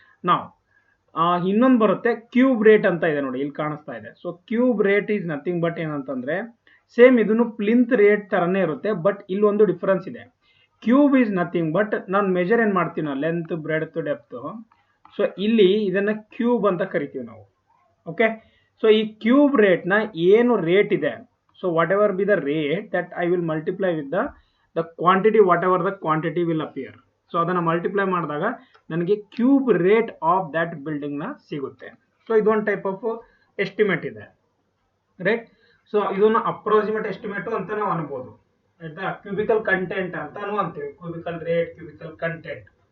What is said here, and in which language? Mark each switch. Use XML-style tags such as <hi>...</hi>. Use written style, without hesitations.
<kn>ನಾವು ಇನ್ನೊಂದು ಬರುತ್ತೆ ಕ್ಯೂಬ್ ರೇಟ್ ಅಂತ ಇದೆ ನೋಡಿ, ಇಲ್ಲಿ ಕಾಣಿಸ್ತಾ ಇದೆ. So cube rate</kn> <en>is nothing but</en> <kn>ಏನಂತಂದ್ರೆ ಸೇಮ್ ಇದನ್ನು ಪ್ಲಿಂತ್ ರೇಟ್ ತರನೇ ಇರುತ್ತೆ, ಬಟ್ ಇಲ್ಲಿ ಒಂದು ಡಿಫರೆನ್ಸ್ ಇದೆ. ಕ್ಯೂಬ್</kn> <en>is nothing but</en> <kn>ನಾನು ಮೆಜರ್ ಏನ್ ಮಾಡ್ತೀವಿ ನಾವು, ಲೆಂತ್, ಬ್ರೆಡ್ತ್, ಡೆಪ್ತ್. ಸೊ ಇಲ್ಲಿ ಇದನ್ನ ಕ್ಯೂಬ್ ಅಂತ ಕರಿತೀವಿ ನಾವು, ಓಕೆ. ಸೊ ಈ ಕ್ಯೂಬ್ ರೇಟ್ ನ ಏನು ರೇಟ್ ಇದೆ,</kn> <en>so whatever be the rate that I will multiply with the quantity, whatever the quantity will appear.</en> <kn>So ಅದನ್ನ ಮಲ್ಟಿಪ್ಲೈ ಮಾಡಿದಾಗ ನನಗೆ cube rate of that building ನ ಸಿಗುತ್ತೆ. ಸೊ ಇದೊಂದು ಟೈಪ್ ಆಫ್ ಎಸ್ಟಿಮೇಟ್ ಇದೆ, ರೈಟ್. ಸೊ ಇದನ್ನ approximate estimate ಅಂತ ನಾವು ಅನ್ಬೋದು, ಆಯ್ತಾ. ಕ್ಯೂಬಿಕಲ್ ಕಂಟೆಂಟ್ ಅಂತಾನು ಅಂತೀವಿ, ಕ್ಯೂಬಿಕಲ್ ರೇಟ್, ಕ್ಯೂಬಿಕಲ್ ಕಂಟೆಂಟ್.</kn>